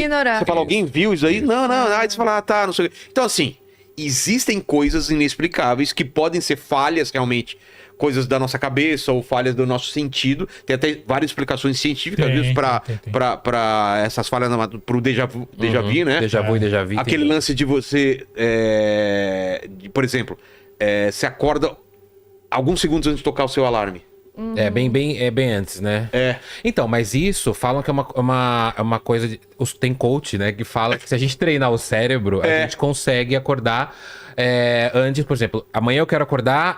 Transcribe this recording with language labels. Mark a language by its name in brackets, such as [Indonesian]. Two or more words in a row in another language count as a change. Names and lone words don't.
[Portuguese] ignorar. você fala, alguém viu isso aí? Não, aí você fala, tá, não sei o quê. Então, assim, existem coisas inexplicáveis que podem ser falhas, realmente, coisas da nossa cabeça ou falhas do nosso sentido. Tem até várias explicações científicas, às vezes, tem. pra essas falhas, pro [French] déjà vu, [Portuguese] né? [French] Déjà vu e déjà vu. [Portuguese] Aquele lance de você, por exemplo, você acorda alguns segundos antes de tocar o seu alarme. É bem antes, né? Então, mas isso falam que é uma coisa de... Tem coach, né? Que fala que se a gente treinar o cérebro, a gente consegue acordar antes, por exemplo, amanhã eu quero acordar